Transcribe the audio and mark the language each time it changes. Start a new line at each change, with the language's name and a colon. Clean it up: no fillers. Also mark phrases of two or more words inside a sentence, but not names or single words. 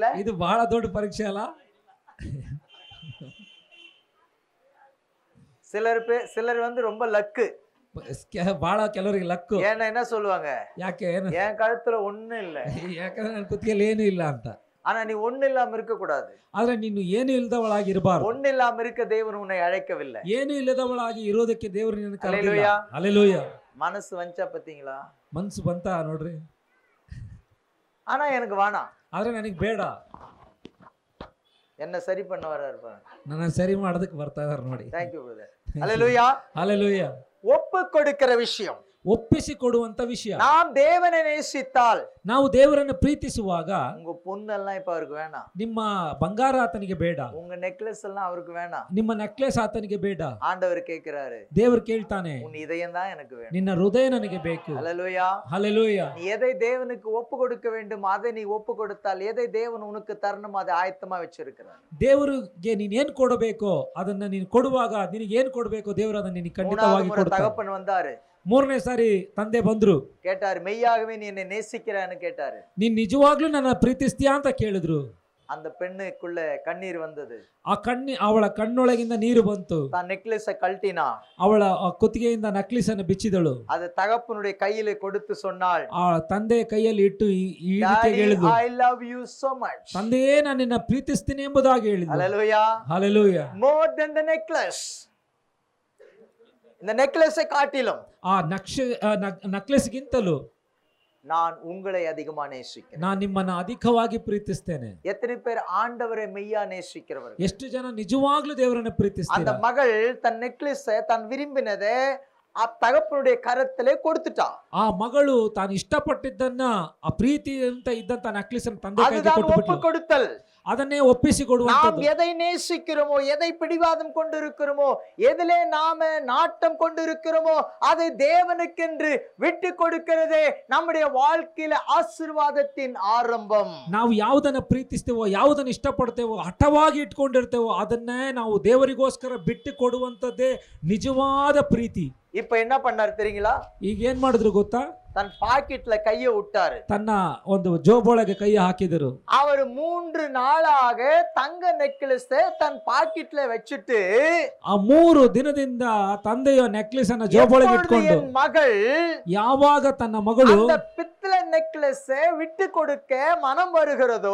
Kannada: ಇದು ಬಹಳ ದೊಡ್ಡ ಪರೀಕ್ಷೆ ಅಲ್ಲ?
Tamil: சிலர் வந்து ரொம்ப லக்கு.
Kannada: ಬಹಳ ಕೆಲವರಿಗೆ ಲಕ್ಕು.
Tamil: ஏன்னா என்ன சொல்லுவாங்க,
Kannada: ಯಾಕೆ ಏನು?
Tamil: என் கழுத்துல ஒண்ணும் இல்ல,
Kannada: ಯಾಕಂದ್ರೆ ನನ್ನ ಕುತ್ತಿಗೆಯಲ್ಲಿ ಏನು ಇಲ್ಲ ಅಂತ.
Tamil: ஆனா நீ ஒண்ணு இல்லாம இருக்க கூடாது.
Kannada: ಆದ್ರೆ ನೀನು ಏನು ಇಲ್ಲದವಳಾಗಿ ಇರಬಾರದು.
Tamil: ஒண்ணு இல்லாம இருக்க தேவன் உன்னை அழைக்கவில்லை.
Kannada: ಏನು ಇಲ್ಲದವಳಾಗಿ ಇರೋದಕ್ಕೆ ದೇವರು ನಿನ್ನನ್ನು ಕರೆದಿಲ್ಲ.
Tamil: அல்லேலூயா.
Kannada: ಹಲ್ಲೆಲೂಯಾ.
Tamil: மனசு வந்துச்சா பாத்தீங்களா?
Kannada: ಮನಸ್ಸು ಬಂತ ನೋಡ್ರಿ.
Tamil: ஆனா எனக்கு வேணாம்,
Kannada: ಆದ್ರೆ ನನಗೆ ಬೇಡ,
Tamil: என்ன சரி பண்ண வர்றாரு பாருங்க.
Kannada: ನನ್ನ ಸರಿ ಮಾಡೋದಕ್ಕೆ ಬರ್ತಾ ಇದಾರೆ ನೋಡಿ.
English: Thank you brother.
Tamil: அல்லேலூயா.
Kannada: ಹಲ್ಲೆಲೂಯಾ.
Tamil: ஒப்பு கொடுக்கிற விஷயம்.
Kannada: ಒಪ್ಪಿಸಿಕೊಡುವಂತ ವಿಷಯ.
Tamil: நாம் தேவனை நேசித்தால்,
Kannada: ನಾವು ದೇವರನ್ನು ಪ್ರೀತಿಸುವಾಗ
Tamil: உங்க பொண்ணெல்லாம் இப்ப அவருக்கு வேணாம்,
Kannada: ನಿಮ್ಮ ಬಂಗಾರ ಆತನಿಗೆ ಬೇಡ,
Tamil: உங்க நெக்லஸ் எல்லாம் அவருக்கு வேணாம்.
Kannada: ನಿಮ್ಮ ನೆಕ್ಲೆಸ್ ಆತನಿಗೆ ಬೇಡ.
Tamil: ஆண்டவர் கேட்கிறாரு,
Kannada: ದೇವರು ಕೇಳ್ತಾನೆ,
Tamil: உன் இதயம் தான் எனக்கு வேணும்.
Kannada: ನಿನ್ನ ಹೃದಯ ನನಗೆ ಬೇಕು.
Tamil: அல்லேலூயா.
Kannada: ಹಲ್ಲೆಲೂಯಾ.
Tamil: நீ எதை தேவனுக்கு ஒப்பு கொடுக்க வேண்டும் அதை நீ ஒப்பு கொடுத்தால், எதை தேவன் உனக்கு தரணும் அதை ஆயத்தமா வச்சிருக்கிறார்.
Kannada: ದೇವರಿಗೆ ನೀನ್ ಏನ್ ಕೊಡಬೇಕೋ ಅದನ್ನ ನೀನು ಕೊಡುವಾಗ ನಿನಗೆ ಏನ್ ಕೊಡಬೇಕೋ ದೇವರು ಅದನ್ನ ನಿನಗೆ ಖಂಡಿತವಾಗಿ ಕೊಡ್ತಾನೆ.
Tamil: தகப்பன் வந்தாரு,
Kannada: 3ನೇ ಸಾರಿ ತಂದೆ ಬಂದ್ರು,
Tamil: கேட்டாரு, மெய்யாகவே நீ என்னை நேசிக்கிறான்னு கேட்டாரு.
Kannada: ನೀನ್ ನಿಜವಾಗ್ಲೂ ನನ್ನ ಪ್ರೀತಿಸ್ತೀಯಾ ಅಂತ ಕೇಳಿದ್ರು.
Tamil: அந்த பெண்ணுக்குள்ள கண்ணீர் வந்தது.
Kannada: ಅವಳ ಕಣ್ಣೊಳಗಿಂದ ನೀರು ಬಂತು.
Tamil: தான் நெக்லஸை கழட்டினா,
Kannada: ಅವಳ ಕುತ್ತಿಗೆಯಿಂದ ನಕ್ಲಿಸ್ ಅನ್ನು ಬಿಚ್ಚಿದಳು.
Tamil: அது தகப்பனுடைய கையில கொடுத்து சொன்னாள்,
Kannada: ಆ ತಂದೆ ಕೈಯಲ್ಲಿ ಇಟ್ಟು ಈ ರೀತಿ ಹೇಳಿದ್ರು,
English: I love you so much.
Kannada: ತಂದೆಯೇ ನಾನು ನಿನ್ನ ಪ್ರೀತಿಸ್ತೀನಿ ಎಂಬುದಾಗಿ ಹೇಳಿದ್ರು.
English: Hallelujah. Hallelujah. More than the necklace.
Tamil: இந்த நெக்லஸை காட்டிலும்
Kannada: ಆ ನಕ್ಲೆಸ್ ಗಿಂತಲೂ
Tamil: நான் உங்களை அதிகமா நேசிக்கிறேன்.
Kannada: ನಾನು ನಿಮ್ಮನ್ನ ಅಧಿಕವಾಗಿ ಪ್ರೀತಿಸ್ತೇನೆ.
Tamil: எத்தனை பேர் ஆண்டவரை மெய்யா நேசிக்கிறவர்கள்?
Kannada: ಎಷ್ಟು ಜನ ನಿಜವಾಗ್ಲೂ ದೇವರನ್ನ
Tamil: அந்த
Kannada: ಪ್ರೀತಿಸ್ತಾರೆ?
Tamil: மகள் தன் நெக்லஸை தான் விரும்பினதை ஆ தகப்பனுடைய கரத்திலே கொடுத்திட்டா.
Kannada: ಆ ಮಗಳು ತಾನು ಇಷ್ಟಪಟ್ಟಿದ್ದನ್ನ ಆ ಪ್ರೀತಿ ಅಂತ ಇದ್ದಂತ ನಕ್ಲಿಸ್ ಅನ್ನು ತಂದೆ ಕೈಗೆ ಕೊಟ್ಟುಬಿಟ್ಲು. ಅದನ್ನೇ ಒಪ್ಪಿಸಿಕೊಡುವಂತದ್ದು.
Tamil: நாம் எதை நேசிக்கிறோமோ, எதை பிடிவாதம் கொண்டிருக்கிறோமோ, எதிலே நாம நாட்டம் கொண்டிருக்கிறோமோ அதை தேவனுக்கென்று விட்டு கொடுக்கிறதே நம்முடைய வாழ்க்கையில ಆಶೀರ್ವಾದத்தின் ஆரம்பம்.
Kannada: ನಾವು ಯಾವುದನ್ನ ಪ್ರೀತಿಸ್ತೇವೋ, ಯಾವುದನ್ನ ಇಷ್ಟಪಡ್ತೇವೋ, ಹಠವಾಗಿ ಇಟ್ಕೊಂಡಿರ್ತೇವೋ ಅದನ್ನೇ ನಾವು ದೇವರಿಗೋಸ್ಕರ ಬಿಟ್ಟು ಕೊಡುವಂತದ್ದೇ ನಿಜವಾದ ಪ್ರೀತಿ.
Tamil: இப்ப என்ன பண்ணாரு தெரியுங்களா?
Kannada: ಈಗ ಏನ್ ಮಾಡಿದ್ರು ಗೊತ್ತಾ?
Tamil: தன் பாக்கெட்ல கைய விட்டாரு.
Kannada: ತನ್ನ ಒಂದು ಜೋಬೊಳಗೆ ಕೈ ಹಾಕಿದರು.
Tamil: அவர் 3 நாளாக தங்க நெக்லஸ் தன் பாக்கெட்ல வச்சிட்டு,
Kannada: ಆ 3 ದಿನದಿಂದ ತಂದೆಯ ನೆಕ್ಲೆಸ್ ಅನ್ನು ಜೋಬೊಳಗೆ ಇಟ್ಕೊಂಡು, ಮಗಳು ಯಾವಾಗ ತನ್ನ ಮಗಳು
Tamil: அந்த பித்தளை நெக்லஸ் விட்டு கொடுக்க மனம் வருகிறதோ,